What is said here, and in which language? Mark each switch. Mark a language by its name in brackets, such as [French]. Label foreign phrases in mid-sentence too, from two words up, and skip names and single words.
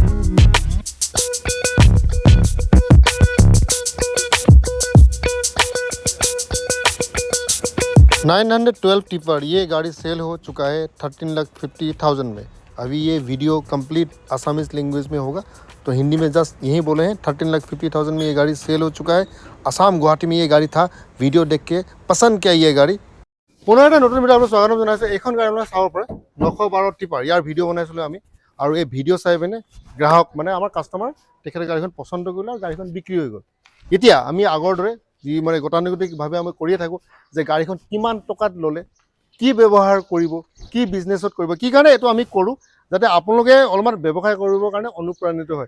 [Hindi] 912 टिपर ये गाड़ी सेल हो चुका है 13,50,000 में। अभी ये वीडियो कंप्लीट [English] Assamese language [Hindi] में होगा, तो हिंदी में जस्ट यही बोले हैं 13,50,000 में ये गाड़ी सेल हो चुका है। आसाम गुवाहाटी में ये गाड़ी था। वीडियो देख के पसंद किया ये गाड़ी। [Assamese] पुनः এটা নতুন ভিডিও আপোনাক স্বাগতম জনাইছোঁ। এইখন গাড়ী আপোনাক চাব পাৰে 912 টিপাৰ। ইয়াৰ ভিডিঅ' বনাইছিলোঁ আমি, আৰু এই ভিডিঅ' চাই পিনে গ্ৰাহক মানে আমাৰ কাষ্টমাৰ তেখেতে গাড়ীখন পচন্দ কৰিলে আৰু গাড়ীখন বিক্ৰী হৈ গ'ল। এতিয়া আমি আগৰ দৰে যি মানে গতানুগতিকভাৱে আমি কৰিয়ে থাকোঁ যে গাড়ীখন কিমান টকাত ল'লে, কি ব্যৱহাৰ কৰিব, কি বিজনেছত কৰিব, কি কাৰণে এইটো আমি কৰোঁ যাতে আপোনালোকে অলপমান ব্যৱসায় কৰিবৰ কাৰণে অনুপ্ৰাণিত হয়।